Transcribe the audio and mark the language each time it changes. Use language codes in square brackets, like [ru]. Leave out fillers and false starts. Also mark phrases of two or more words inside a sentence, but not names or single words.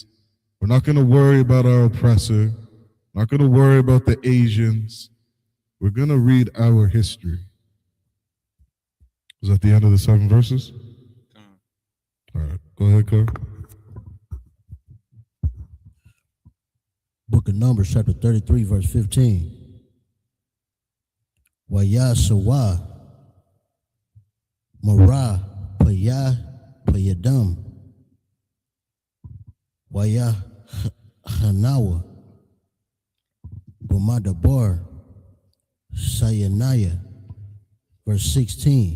[en] We're not going to worry about our oppressor. We're not going to worry about the Asians. We're going to read our history. Is that the end of the 7 verses? All right, go ahead, Carl. Book of Numbers, chapter 33, verse 15. YAHANNA Marah Payadam YAHANNA Bumadabar Sayanaya, verse 16.